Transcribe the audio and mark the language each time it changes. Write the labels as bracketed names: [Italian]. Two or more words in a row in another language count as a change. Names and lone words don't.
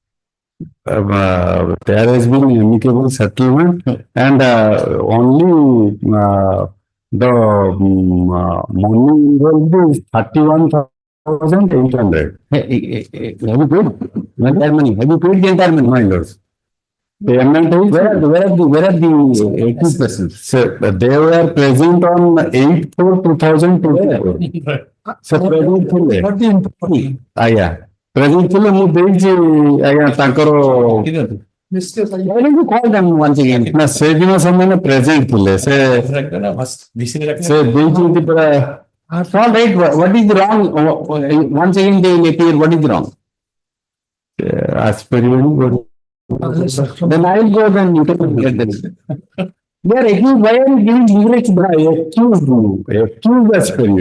[English] There has been amicable settlement and only the money involved is 31,800. Have you paid the entire money? Have you paid the entire money? My lords. Payment is Where are the 18 persons? sir, they were present on 8/4/2024. [Odia] So present ଥିଲେ. ଆଜ୍ଞା present ଥିଲେ ମୁଁ ଦେଇଛି ଆଜ୍ଞା ତାଙ୍କର [English] Why don't you call them once again? [Odia] ନା ସେଦିନ ସେମାନେ present ଥିଲେ ସେ ଦେଇଛନ୍ତି ପୁରା [English] It's all right. What is the wrong? Once again they will appear. What is the wrong? As per you, then I will go, then you can get this. They are accused, why are you giving leverage? Accused as per you.